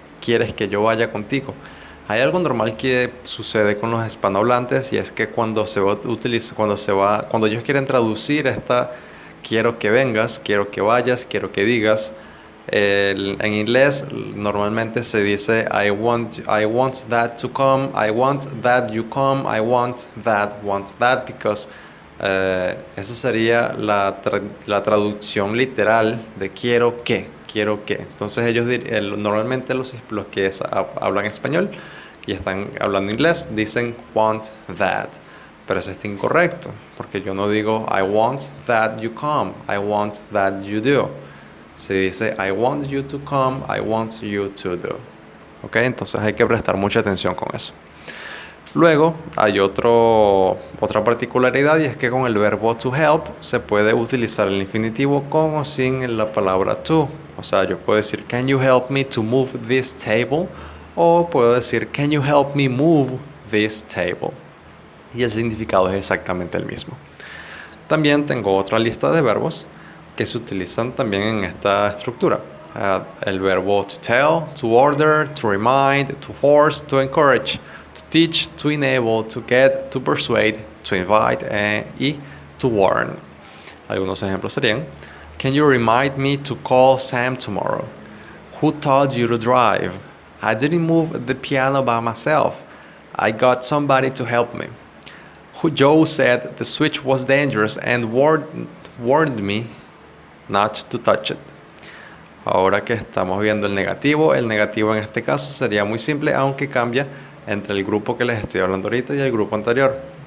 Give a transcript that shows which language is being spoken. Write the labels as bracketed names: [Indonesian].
[Spanish] ¿Quieres que yo vaya contigo? Hay algo normal que sucede con los hispanohablantes, y es que cuando ellos quieren traducir esta quiero que vengas, quiero que vayas, quiero que digas, en inglés normalmente se dice [English] I want that to come, I want that [Spanish] you come, I want that, [English] because [Spanish] esa sería la traducción literal de quiero que. Entonces ellos normalmente los que hablan español y están hablando inglés dicen [English] want that, [Spanish] pero eso está incorrecto, porque yo no digo [English] I want that you come, I want that you do. [Spanish] Se dice [English] I want you to come, I want you to do. ¿Ok? [Spanish] Entonces hay que prestar mucha atención con eso. Luego hay otra particularidad, y es que con el verbo to help se puede utilizar el infinitivo con o sin la palabra to. O sea, yo puedo decir [English] can you help me to move this table, [Spanish] o puedo decir [English] can you help me move this table, [Spanish] y el significado es exactamente el mismo. También tengo otra lista de verbos que se utilizan también en esta estructura. El verbo [English] to tell, to order, to remind, to force, to encourage, to teach, to enable, to get, to persuade, to invite y to warn. [Spanish] Algunos ejemplos serían: [English] can you remind me to call Sam tomorrow? Who taught you to drive? I didn't move the piano by myself. I got somebody to help me. Joe said the switch was dangerous and warned me not to touch it. [Spanish] Ahora que estamos viendo el negativo en este caso sería muy simple, aunque cambia entre el grupo que les estoy hablando ahorita y el grupo anterior.